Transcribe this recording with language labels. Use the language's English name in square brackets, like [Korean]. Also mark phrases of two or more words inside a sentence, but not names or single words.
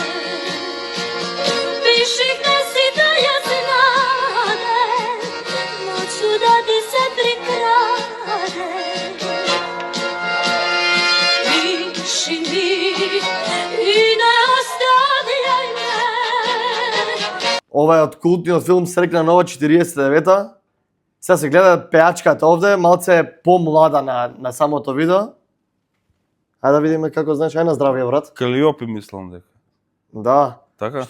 [Serbian] Piši knesi da ja znadem, noću da ti se prikradem. Piši mi i ne ostavljaj me. [Macedonian] Ова е од култниот филм Срекна нова 49-та. Сега се гледа пеачката овде, малце е помлада на самото видео. Ајде да видиме како знаеш, ај на здравје брат. Калиопи мислам дека. Да. Така?